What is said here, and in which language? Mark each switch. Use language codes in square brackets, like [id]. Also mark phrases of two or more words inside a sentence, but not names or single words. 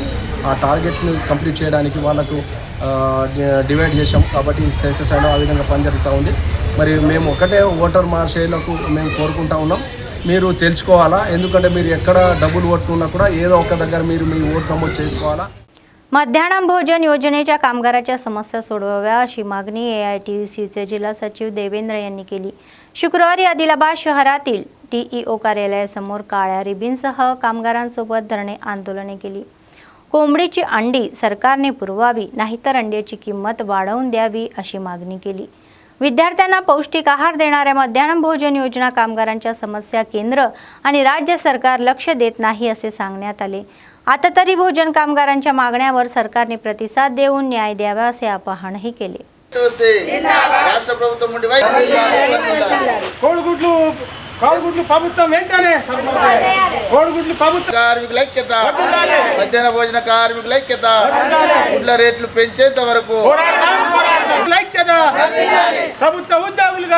[te] ఆ టార్గెట్ని కంప్లీట్ చేయడానికి వాళ్ళకు డివైడ్ చేసాం. కాబట్టి సెన్సస్ అయినా ఆ విధంగా పని జరుగుతూ ఉంది. మరి మేము ఒకటే ఓటర్ మహాశయులకు మేము కోరుకుంటా ఉన్నాం, మీరు తెలుసుకోవాలా, ఎందుకంటే మీరు ఎక్కడ डबल ఓటున్నా కూడా ఏదో ఒక దగ్గర మీరు మీ ఓటు నమోదు చేసుకోవాలా. [mr] मध्यान्ह भोजन योजनेच्या कामगाराच्या समस्या सोडवाव्या अशी मागणी AITUCचे जिल्हा सचिव देवेंद्र यांनी केली. शुक्रवारी आदिलाबाद शहरातील TEO कार्यालयासमोर काळ्या रिबीनसह कामगारांसोबत धरणे आंदोलने केली. कोंबडीची अंडी सरकारने पुरवावी, नाहीतर अंड्याची किंमत वाढवून द्यावी अशी मागणी केली. विद्यार्थ्यांना पौष्टिक आहार देणाऱ्या मध्यान्ह भोजन योजना कामगारांच्या समस्या केंद्र आणि राज्य सरकार लक्ष देत नाही असे सांगण्यात आले. आता तरी भोजन कामगारांच्या मागण्यावर सरकारने प्रतिसाद देऊन न्याय द्यावा असे आवाहनही केले. [te] కోడిగుడ్లు ప్రభుత్వం వెంటనే కోడిగుడ్లు ప్రభుత్వం కార్మికుల ఐక్యత, మధ్యాహ్న భోజన కార్మికుల ఐక్యత, గుడ్ల రేట్లు పెంచేంత వరకు ఐక్యత, ప్రభుత్వ ఉద్యోగులుగా